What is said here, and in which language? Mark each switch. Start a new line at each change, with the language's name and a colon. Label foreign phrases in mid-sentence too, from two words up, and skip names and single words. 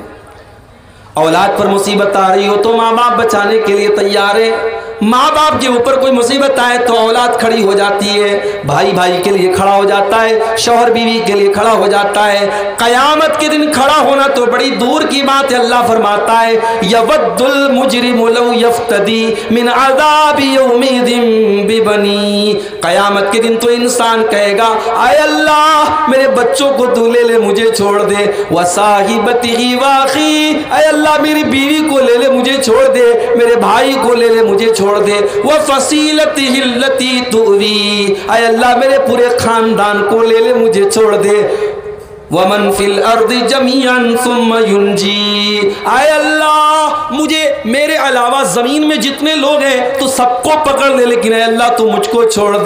Hindi: औलाद पर मुसीबत आ रही हो तो माँ बाप बचाने के लिए तैयार है। माँ बाप के ऊपर कोई मुसीबत आए तो औलाद खड़ी हो जाती है, भाई भाई के लिए खड़ा हो जाता है, शौहर बीवी के लिए खड़ा हो जाता है। क़यामत के दिन खड़ा होना तो बड़ी दूर की बात है। अल्लाह फरमाता है
Arabic: يود المجرم لو يفتدي من عذاب يومئذ ببنيه.
Hindi: क़यामत के दिन तो इंसान कहेगा आय अल्लाह मेरे बच्चों को तू ले ले, मुझे छोड़ दे।
Arabic: وصاحبته وأخيه,
Hindi: आय अल्लाह मेरी बीवी को ले ले, मुझे छोड़ दे, मेरे भाई को ले ले, मुझे छोड़ छोड़ दे।
Arabic: وفصيلته التي تؤويه,
Hindi: आय अल्लाह मेरे पूरे खानदान को ले ले, मुझे छोड़ दे।
Arabic: ومن في الأرض جميعا ثم ينجيه,
Hindi: आय अल्लाह मुझे मेरे अलावा जमीन में जितने लोग हैं तो सबको पकड़ ले, लेकिन आय अल्लाह तू मुझको छोड़ दे।